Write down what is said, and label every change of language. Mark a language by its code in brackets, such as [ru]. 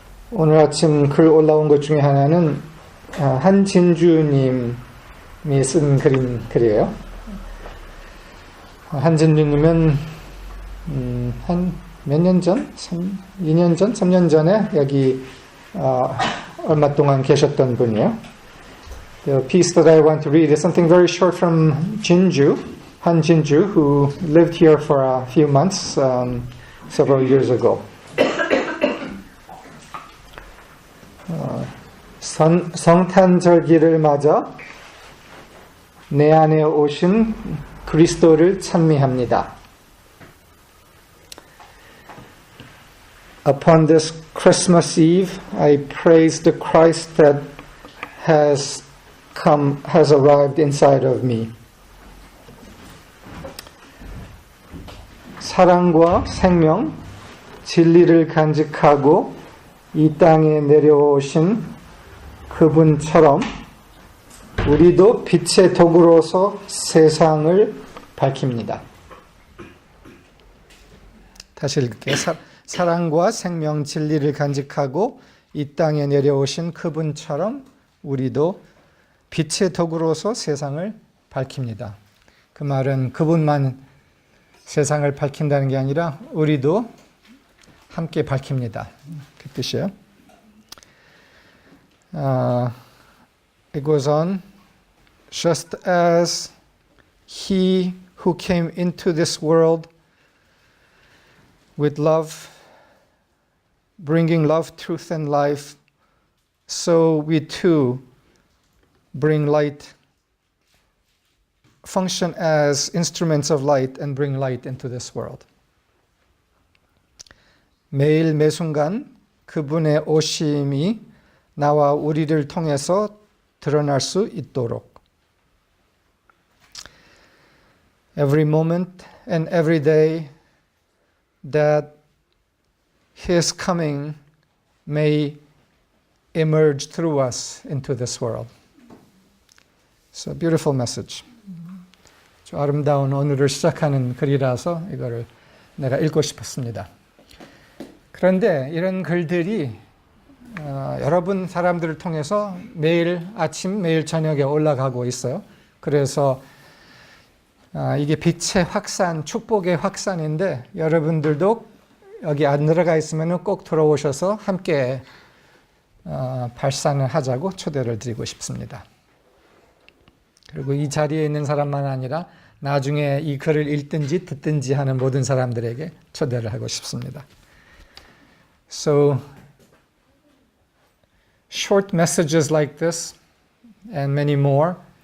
[ko] 오늘 아침 글 올라온 것 중에 하나는 한진주님이 쓴 글이에요. 한진주님은 한 몇 년 전? 2년 전? 3년 전에 여기 얼마 동안 계셨던 분이에요. [en] The piece that I want to read is something very short from Jinju, Han Jinju, who lived here for a few months several years ago. [ko] 성탄절기를 맞아 내 안에 오신 그리스도를 찬미합니다. [en] Upon this Christmas Eve, I praise the Christ that has arrived inside of me. [ko] 사랑과 생명, 진리를 간직하고 이 땅에 내려오신 그분처럼 우리도 빛의 도구로서 세상을 밝힙니다. 다시 읽을게요. 사랑과 생명, 진리를 간직하고 이 땅에 내려오신 그분처럼 우리도 빛의 도구로서 세상을 밝힙니다. 그 말은 그분만 세상을 밝힌다는 게 아니라 우리도 함께 밝힙니다. 그 뜻이에요. [en] It goes on, just as He who came into this world with love, bringing love, truth, and life, so we too bring light, function as instruments of light and bring light into this world. [ko] 매일 매순간 그분의 오심이 나와 우리를 통해서 드러날 수 있도록. [en] Every moment and every day that His coming may emerge through us into this world. It's a beautiful message. [ko] 좀 아름다운 오늘을 시작하는 글이라서 이거를 내가 읽고 싶었습니다. 그런데 이런 글들이 여러분 사람들을 통해서 매일 아침, 매일 저녁에 올라가고 있어요. 그래서 이게 빛의 확산, 축복의 확산인데 여러분들도 여기 안 들어가 있으면 꼭 들어오셔서 함께 발산을 하자고 초대를 드리고 싶습니다. 그리고 이 자리에 있는 사람만 아니라 나중에 이 글을 읽든지 듣든지 하는 모든 사람들에게 초대를 하고 싶습니다. [en] So, short messages like this and many more